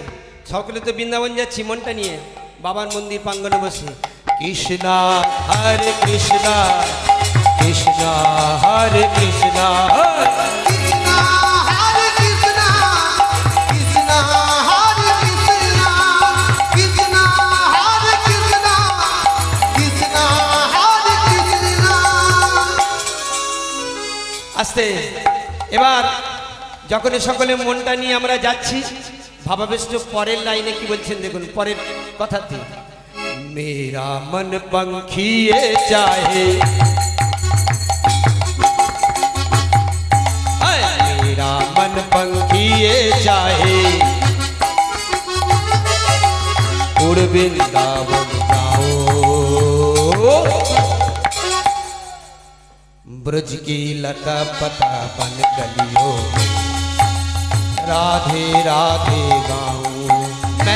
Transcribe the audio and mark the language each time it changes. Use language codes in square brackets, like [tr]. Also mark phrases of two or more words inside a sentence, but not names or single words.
[bn] সকলে তো বৃন্দাবন যাচ্ছি মনটা নিয়ে বাবার মন্দির প্রাঙ্গণে বসে। কৃষ্ণ হরে কৃষ্ণ কৃষ্ণ হরে কৃষ্ণ Krishna Hare Krishna Krishna Hare Krishna Krishna Hare Krishna Krishna Hare Krishna আস্তে। এবার যখন সকলে মনটা নিয়ে আমরা যাচ্ছি ভাবাবিষ্ট পরের লাইনে কি বলছেন দেখুন, পরের কথাতে [hi] मेरा मन पंखिए चाहे मेरा मन पंखिए चाहे उड़ वृंदावन जाओ ब्रज की लता पता बन गलियों में राधे राधे गाऊं मैं